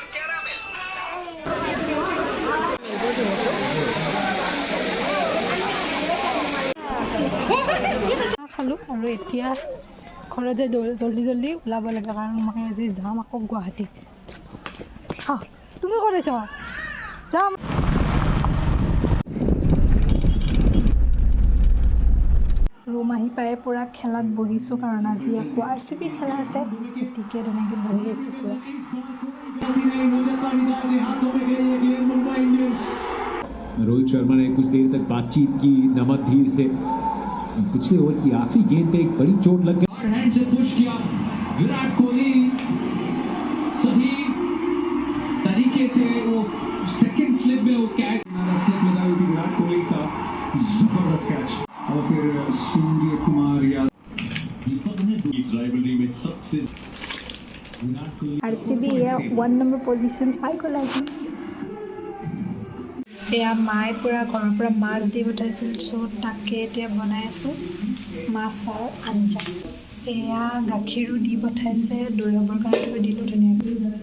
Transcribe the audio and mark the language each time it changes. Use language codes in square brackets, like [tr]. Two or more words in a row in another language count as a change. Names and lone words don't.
[as] খালোঁ আৰু এতিয়া ঘৰত যে জল্দি ওলাব লাগে কাৰণ মই আজি যাম আকৌ গুৱাহাটী তুমি ক'ত আছা যাম। ৰুম আহি পাই পূৰা খেলাত বহিছোঁ, কাৰণ আজি আকৌ RCB খেলা আছে, গতিকে তেনেকৈ বহি লৈছোঁ পূৰা। [hi] रोहित शर्मा ने कुछ देर तक बातचीत की नमकधीर से। पिछले ओवर की आखिरी गेंद पे एक बड़ी चोट लग गई। हैंड से पुश किया विराट कोहली, सही तरीके से वो [en] second slip [hi] में वो [en] catch slip [hi] लगा हुई थी विराट कोहली का, जबरदस्त कैच। और फिर सूर्य कुमार यादव इस राइवलरी में सबसे [as] RCB এয়া 1 নম্বৰ পজিশ্যন পাই গ'ল আজি। এয়া মায়ে পূৰা ঘৰৰ পৰা মাছ দি পঠাইছিল, চ' তাকে এতিয়া বনাই আছোঁ, মাছ আৰু আঞ্জা। এয়া গাখীৰো দি পঠাইছে, দৈ হ'বৰ কাৰণে থৈ দিলোঁ ধুনীয়াকৈ।